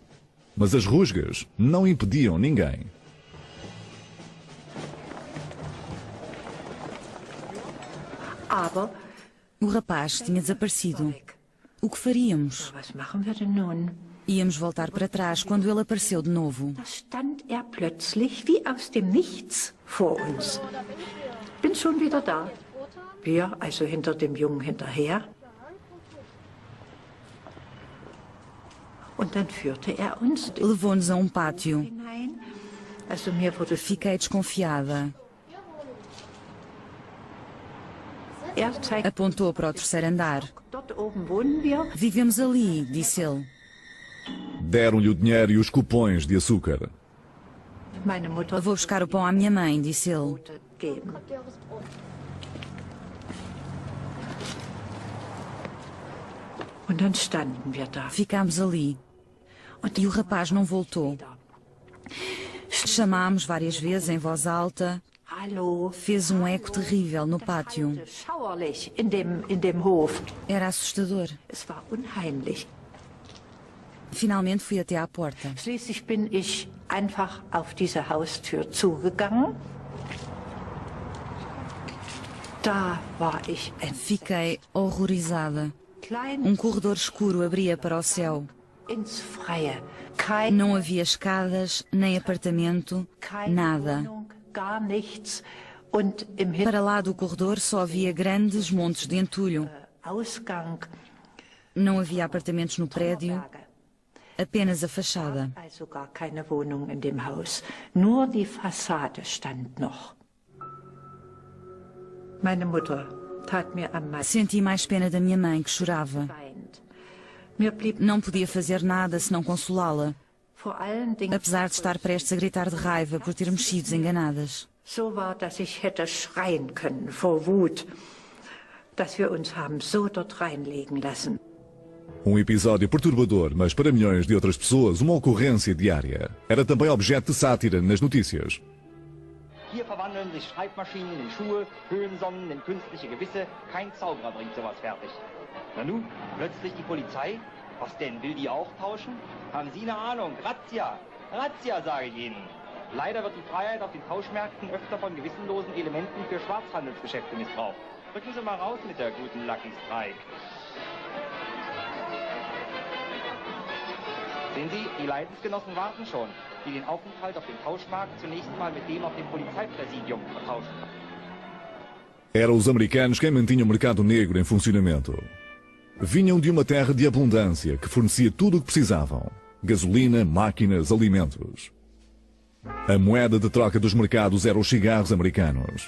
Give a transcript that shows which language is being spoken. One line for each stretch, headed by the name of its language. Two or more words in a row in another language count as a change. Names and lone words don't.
Portuguese: Mas as rusgas não impediam ninguém. O rapaz tinha desaparecido. O que faríamos? Íamos voltar para trás quando ele apareceu de novo.
German: Bin schon wieder da. Wir, also hinter dem Jungen hinterher. Und dann führte uns
Portuguese: Levou-nos a um pátio.
German: hinein. Also mir wurde
Portuguese: Fiquei desconfiada.
German: zeigt,
Portuguese: Apontou para o terceiro andar.
German: dort oben wohnen wir.
Portuguese: Vivemos ali, disse ele. Deram-lhe o dinheiro e os cupons de açúcar.
German: Meine Mutter
Portuguese: Vou buscar o pão à minha mãe, disse ele.
German: wollte geben. Und dann standen wir da.
Portuguese: Ficámos ali. E o rapaz não voltou. Chamámos várias vezes em voz alta.
German: Hallo.
Portuguese: Fez um eco terrível no pátio.
German: Schauerlich in dem Hof.
Portuguese: Era assustador.
German: Es war unheimlich.
Portuguese: Finalmente fui até à porta.
German: Schließlich bin ich einfach auf diese Haustür zugegangen. Da war ich
Portuguese: Fiquei horrorizada. Um corredor escuro abria para o céu.
German: ins Freie. Kein,
Portuguese: Não havia escadas, nem apartamento,
German: keine
Portuguese: nada.
German: Wohnung, gar nichts. Und im
Portuguese: Para lá do corredor só havia grandes montes de entulho.
German: Ausgang
Portuguese: Não havia apartamentos no prédio,
German: Lager.
Portuguese: apenas a fachada.
German: Also gar keine Wohnung in dem Haus. Nur die Fassade stand noch. Meine Mutter tat mir am meisten
Portuguese: Senti mais pena da minha mãe, que chorava.
German: leid. Mir blieb
Portuguese: Não podia fazer nada senão consolá-la,
German: vor allen Dingen
Portuguese: apesar de estar prestes a gritar de raiva por termos sido enganadas.
German: so war, dass ich hätte schreien können vor Wut, dass wir uns haben so dort reinlegen lassen.
Portuguese: Episódio perturbador, mas para milhões de outras pessoas, uma ocorrência diária. Era também objeto de sátira nas notícias.
German: Hier verwandeln sich Schreibmaschinen in Schuhe, Höhensonnen in künstliche Gewisse. Kein Zauberer bringt sowas fertig. Na nun, plötzlich die Polizei. Was denn, will die auch tauschen? Haben Sie eine Ahnung? Razzia! Razzia, sage ich Ihnen. Leider wird die Freiheit auf den Tauschmärkten öfter von gewissenlosen Elementen für Schwarzhandelsgeschäfte missbraucht. Drücken Sie mal raus mit der guten Lucky Strike. Sehen Sie, die Leidensgenossen warten schon, die den Aufenthalt auf dem Tauschmarkt zunächst mal mit dem auf dem Polizeipräsidium vertauschen.
Portuguese: Eram os americanos quem mantinham o mercado negro em funcionamento. Vinham de uma terra de abundância que fornecia tudo o que precisavam: gasolina, máquinas, alimentos. A moeda de troca dos mercados eram os cigarros americanos.